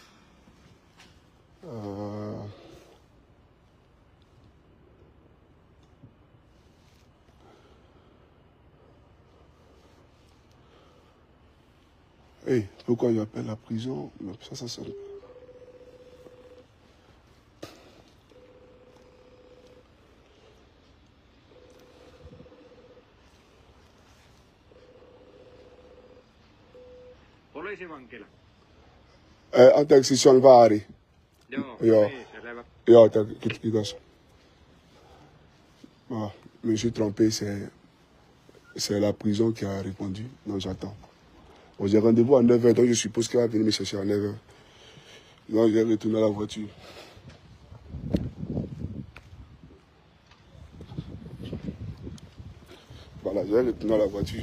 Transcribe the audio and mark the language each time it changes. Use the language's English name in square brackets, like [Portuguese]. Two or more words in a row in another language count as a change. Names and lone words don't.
[French] Hey, pourquoi il appelle la prison? Mais ça sonne. [Finnish] Poliisivankila. Anteeksi, se on väärin. Joo. Joo, kiitos. [French] Ah, je me suis trompé, c'est la prison qui a répondu. Non, j'attends. Bon, j'ai rendez-vous à 9 h, donc je suppose qu'elle va venir me chercher à 9 h. Donc, je vais retourner à la voiture. Voilà, je vais retourner à la voiture.